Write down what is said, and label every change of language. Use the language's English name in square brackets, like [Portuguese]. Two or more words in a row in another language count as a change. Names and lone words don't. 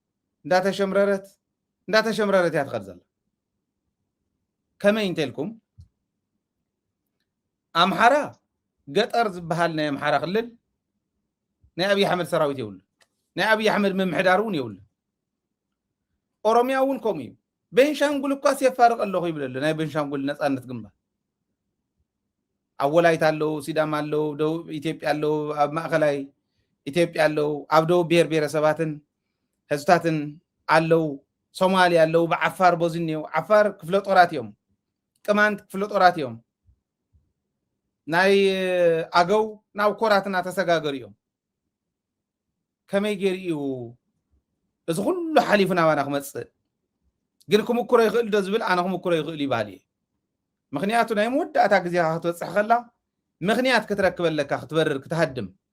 [Tigrinya] እያ ትኸድ ዘላ ከመይ እንታይልኩም ኣምሓራ ገጠር ዝበሃል ናይ ኣምሓራ ክልል ናይ አብይ አሕመድ ሰራዊት ይውል ናይ አብይ አሕመድ መምሕዳሩን ይውል ኦሮሚያውን ኮሚዩ ቤንሻንጉል እኳ ሲያፋርቅ ኣለኹ ይብለለ ናይ ቤንሻንጉል ነፃነት ግንባር አወላይታ አለው ሲዳማ አለው ደቡብ ኢትዮጵያ አለው ኣብ ማእከላይ ኢትዮጵያ አለው ኣብ ደቡብ ብሔር ብሔረሰባትን ህዝብታትን አለው ሶማሊያ አለው በዓፋር ቦዝኒው ዓፋር ክፍለ ጦራት እዮም ቅማንት ክፍለ ጦራት እዮም ናይ ኣገው ናብ ኮራትና ተሰጋገር እዮም ከመይ ገይሩ እዚ ኩሉ ሓሊፍና ባና ክመፅእ ግን ክምኩሮ ይኽእል ዶ ዝብል ኣነ ክምኩሮ ይኽእል ይባሃል እየ ምክንያቱ ናይ መወዳእታ ግዜኻ ክትበፅሕ ከላ ምክንያት ክትረክበለካ ክትበርር ክትሃድም